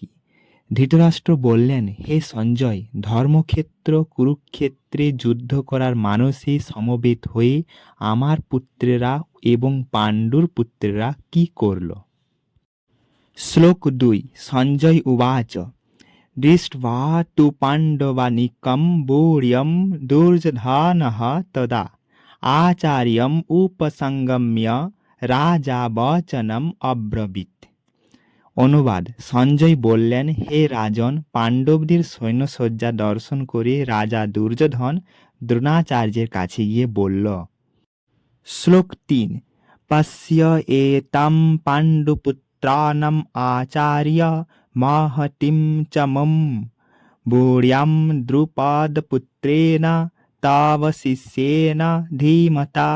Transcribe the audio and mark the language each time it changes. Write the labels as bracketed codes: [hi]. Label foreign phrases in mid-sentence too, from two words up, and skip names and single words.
[bn] ধৃতরাষ্ট্র বললেন, হে সঞ্জয়, ধর্মক্ষেত্র কুরুক্ষেত্রে যুদ্ধ করার মানসে সমবেত হয়ে আমার পুত্রেরা এবং পাণ্ডুর পুত্রেরা কি করল? [sa] श्लोक 2। सञ्जय उवाच दृष्ट्वा तु पाण्डवानीकं वीर्यं दुर्योधनः तदा आचार्यम् उपसंगम्य राजा वचनम अब्रवीत। [bn] অনুবাদ, সঞ্জয় বললেন, হে রাজন, পাণ্ডবদের সৈন্যসজ্জা দর্শন করে রাজা দুর্যোধন দ্রোণাচার্যের কাছে গিয়ে বলল। শ্লোক 3। [sa] पश्य एतम पाण्डुपुत्राणम आचार्य माहतिम च मम बुड्याम द्रुपदपुत्रेण तव शिष्येन धीमता।